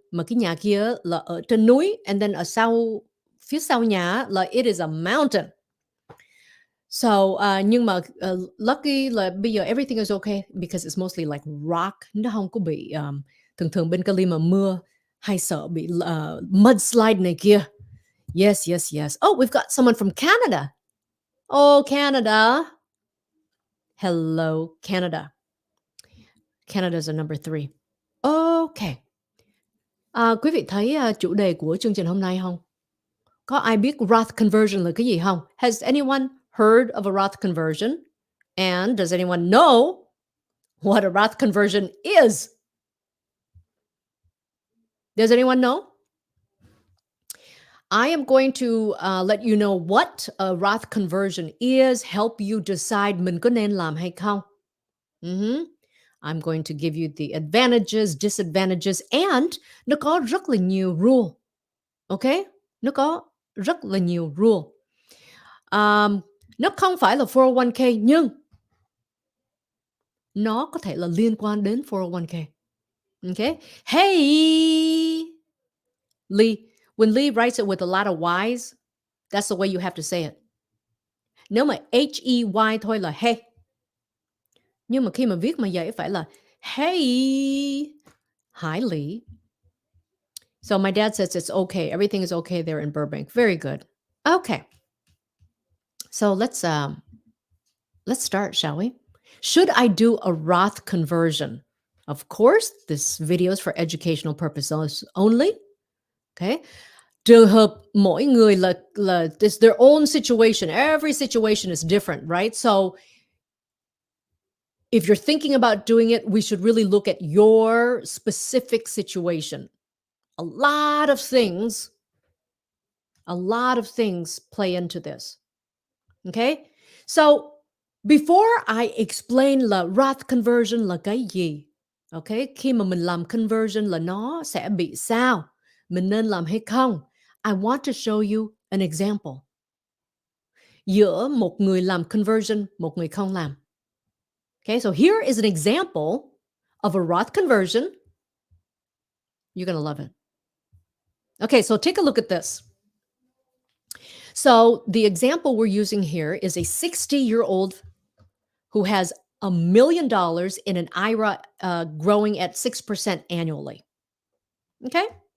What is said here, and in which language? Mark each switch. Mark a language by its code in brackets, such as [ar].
[vi] Mà cái nhà kia là ở trên núi. [en] And then [vi] phía sau nhà là [en] it is a mountain. So, [vi] nhưng mà [en] lucky [vi] là bây giờ [en] everything is okay because it's mostly like rock. [vi] Nó không có bị, thường bên Cali mà mưa hay sợ bị mudslide này kia. [en] Yes. Oh, we've got someone from Canada. Oh, Canada. Hello, Canada. Canada's a number 3. Okay. [vi] Quý vị thấy chủ đề của chương trình hôm nay không? Có ai biết Roth Conversion là cái gì không? [en] Has anyone heard of a Roth Conversion? And does anyone know what a Roth Conversion is? Does anyone know? I am going to let you know what a Roth Conversion is, help you decide [vi] mình có nên làm hay không. [en] I'm going to give you the advantages, disadvantages, and [vi] nó có rất là nhiều rule. [en] Okay? [vi] Nó có rất là nhiều rule. Nó không phải là 401k nhưng nó có thể là liên quan đến 401k. [en] Okay? Hey! Lee. When Lee writes it with a lot of Y's, that's the way you have to say it. [vi] Nếu mà H-E-Y thôi là hey. Nhưng mà khi mà viết mà vậy phải là hey. [en] Hi, Lee. So my dad says it's okay. Everything is okay there in Burbank. Very good. Okay. So let's Let's start, shall we? Should I do a Roth conversion? Of course, this video is for educational purposes only. Okay. [vi] Trường hợp mỗi người là [en] it's their own situation. Every situation is different, right? So if you're thinking about doing it, we should really look at your specific situation. A lot of things play into this. Okay? So before I explain [vi] là Roth conversion là cái gì, [en] okay? [vi] Khi mà mình làm conversion là nó sẽ bị sao? Mình nên làm hay không? [en] I want to show you an example. [vi] Giữa một người làm conversion, một người không làm. [en] Okay, so here is an example of a Roth conversion. You're going to love it. Okay, so take a look at this. So the example we're using here is a 60-year-old who has $1 million in an IRA growing at 6% annually. Okay?